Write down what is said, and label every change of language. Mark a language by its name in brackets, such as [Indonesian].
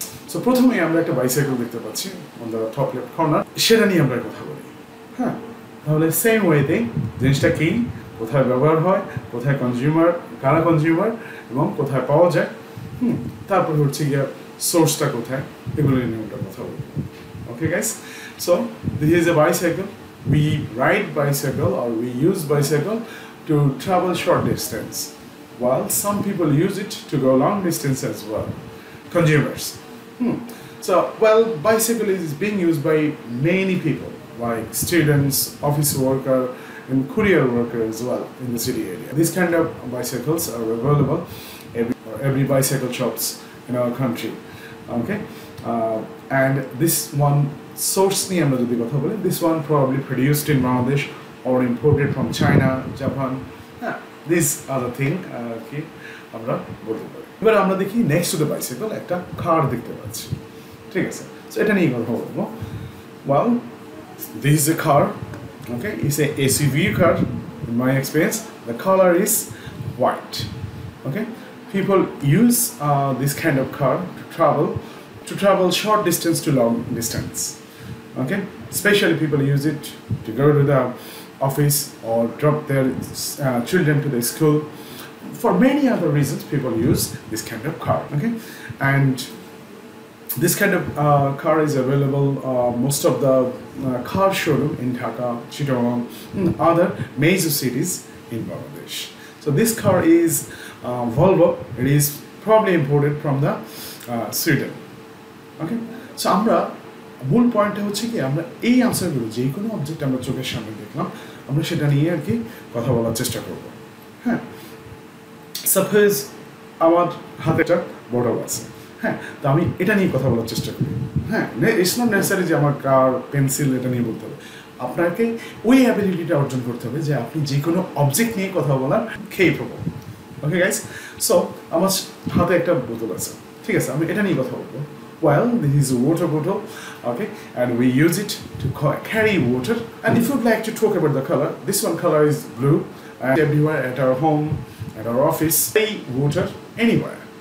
[Bangla] So প্রথমেই আমরা একটা বাইসাইকেল দেখতে পাচ্ছি [English] on the top left corner, [Bangla] সেটা নিয়ে আমরা কথা বলি, হ্যাঁ। তাহলে সেম ওয়েতে জিনিসটা কি, কোথায় ব্যবহার হয়, কোথায় কনজিউমার, কারা কনজিউমার এবং কোথায় পাওয়া যায়, তারপর হচ্ছে গিয়ে সোর্সটা কোথায়, এগুলো নিয়ে আমরা কথা বলবো। [English] Okay guys, so this is a bicycle, we ride bicycle or we use bicycle to travel short distance, while some people use it to go long distance as well. Consumers. So, well, bicycle is being used by many people, like students, office worker, and courier worker as well in the city area. These kind of bicycles are available every bicycle shops in our country. Okay, and this one source [Bangla] niye amra jodi kotha boli, [English] this one probably produced in Bangladesh or imported from China, Japan. These are the thing [Bangla] ki amra bolte pari. এবার আমরা দেখি [English] next to the bicycle [Bangla] একটা car দেখতে পাচ্ছি, ঠিক আছে? So এটা নিয়ে কথা বলবো. [English] Well, this is a car. Okay, it's a SUV car. In my experience, the color is white. Okay, people use this kind of car to travel short distance to long distance. Okay, especially people use it to go to the office or drop their children to the school. For many other reasons, people use this kind of car. Okay, and this kind of car is available most of the car showroom in Dhaka, Chittagong, other major cities in Bangladesh. So this car is Volvo. It is probably imported from the Sweden. [Bangla] Okay, so আমরা মূল পয়েন্টটা হচ্ছে কি আমরা এই আনসারগুলো যে কোনো object আমরা চোখের সামনে দেখলাম আমরা সেটা নিয়ে আর কি কথা বলার চেষ্টা করব। হ্যাঁ, সাপোজ আমার হাতে একটা বটল আছে, হ্যাঁ, তো আমি এটা নিয়ে কথা বলার চেষ্টা করি। হ্যাঁ, [English] it's not necessary [Bangla] যে আমার কার পেন্সিল এটা নিয়ে বলতে হবে, আপনাকে ওই অ্যাবিলিটিটা অর্জন করতে হবে যে আপনি যে কোনো অবজেক্ট নিয়ে কথা বলার capable. ওকে গাইস, সো আমার হাতে একটা বোতল আছে, ঠিক আছে, আমি এটা নিয়ে কথা বলবো। [English] Well, this is a water bottle, okay, and we use it to carry water. And if you'd like to talk about the color, this one color is blue, and everywhere at our home, at our office, water anywhere.